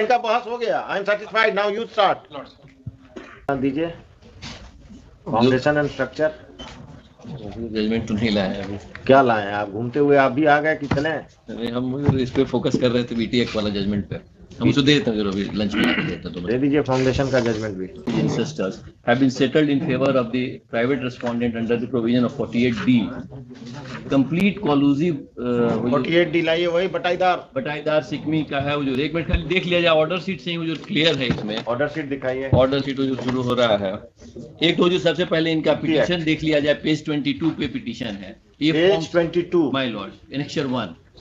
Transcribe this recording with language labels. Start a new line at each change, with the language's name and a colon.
Hindi: इनका बहस हो गया,
English: I am satisfied, now you start.
Hindi: दीजिए
English: Foundation and structure.
Hindi: जजमेंट तो नहीं लाए अभी। क्या लाए हैं आप? घूमते हुए आप भी आ गए कि चले? अरे हम इस पे फोकस कर रहे थे, बीटीएक वाला जजमेंट पे। हम उसको दे देते हैं अभी लंच में आके देते हैं। दे दीजिए फाउंडेशन का जजमेंट भी।
English: Ancestors have been settled in favor of the private respondent under the provision of 48D. Complete collusive
Hindi: 48D लाइए, वही बटाईदार बटाईदार सिकमी का है हुजूर। एक मिनट खाली देख लिया जाए, ऑर्डर शीट से ही हुजूर क्लियर है इसमें। ऑर्डर शीट दिखाइए। ऑर्डर शीट हुजूर शुरू हो रहा है। एक तो हुजूर सबसे पहले इनका पिटीशन देख लिया जाए, पेज 22 पे पिटीशन है ये, पेज 22
English: My lord, annexure 1।